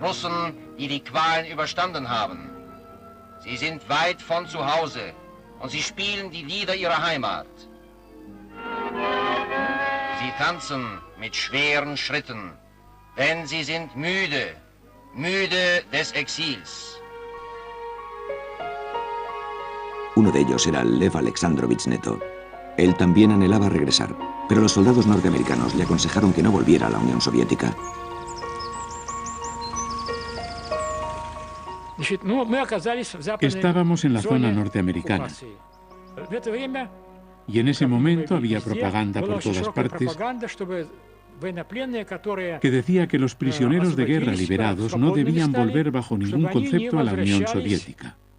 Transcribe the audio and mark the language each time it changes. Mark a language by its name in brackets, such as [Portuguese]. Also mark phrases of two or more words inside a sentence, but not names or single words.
[German] Russen, die die Qualen überstanden haben. Sie sind weit von zu Hause und sie spielen die Lieder ihrer Heimat. Sie tanzen mit schweren Schritten, denn sie sind müde, müde des Exils. [Spanish] Uno de ellos era Lev Alexandrovich Neto. Él también anhelaba regresar, pero los soldados norteamericanos le aconsejaron que no volviera a la Unión Soviética. Estábamos en la zona norteamericana y en ese momento había propaganda por todas partes que decía que los prisioneros de guerra liberados no debían volver bajo ningún concepto a la Unión Soviética.